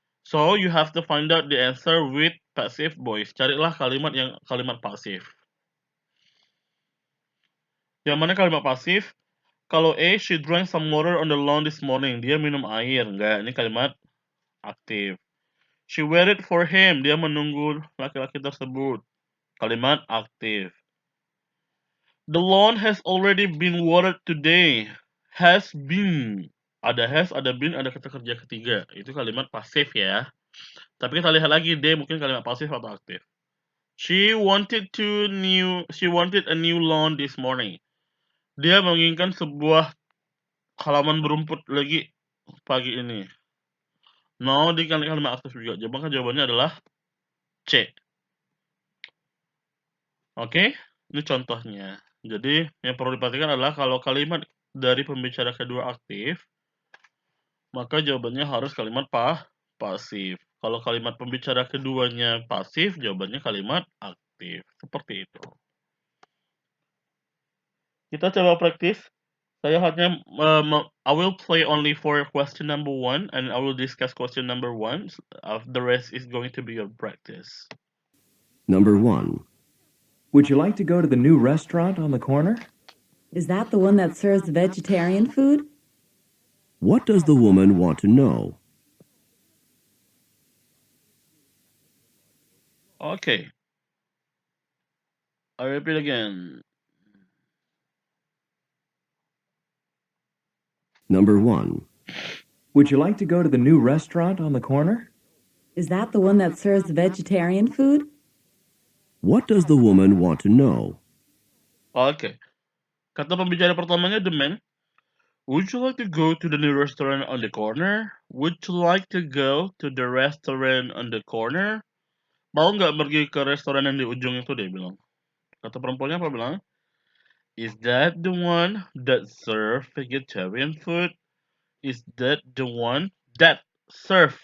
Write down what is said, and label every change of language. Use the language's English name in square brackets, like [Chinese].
[English] So you have to find out the answer with passive voice. [Indonesian] Carilah kalimat pasif. [English] Yang mana kalimat pasif? Kalau A, she drank some water on the lawn this morning. [Indonesian] Dia minum air. Enggak, ini kalimat aktif. She waited for him. Dia menunggu laki-laki tersebut. Kalimat aktif. [English] The lawn has already been watered today. [Indonesian] Has been. Ada has, ada been, ada kata kerja ketiga. Itu kalimat pasif ya. Tapi kita lihat lagi D mungkin kalimat pasif atau aktif. [English] She wanted a new lawn this morning. [Indonesian] Dia menginginkan sebuah halaman berumput lagi pagi ini. No, di kalimat aktif juga. Jawabannya adalah C. Oke, ini contohnya. Jadi yang perlu diperhatikan adalah kalau kalimat dari pembicara kedua aktif, maka jawabannya harus kalimat pasif. Kalau kalimat pembicara keduanya pasif, jawabannya kalimat aktif. Seperti itu. Kita coba praktis [English] Saya hanya I will play only for question number 1 and I will discuss question number 1. The rest is going to be your practice. Number 1. Would you like to go to the new restaurant on the corner? Is that the one that serves vegetarian food? What does the woman want to know? Okay. I repeat again. Number 1. Would you like to go to the new restaurant on the corner? Is that the one that serves vegetarian food? What does the woman want to know? [Indonesian] Oke. Kata pembicara pertamanya the man. [English] Would you like to go to the new restaurant on the corner? Would you like to go to the restaurant on the corner? [Indonesian] Mau nggak pergi ke restoran yang di ujung itu, dia bilang. Kata perempuannya apa bilang? [English] Is that the one that serve vegetarian food? Is that the one that serve?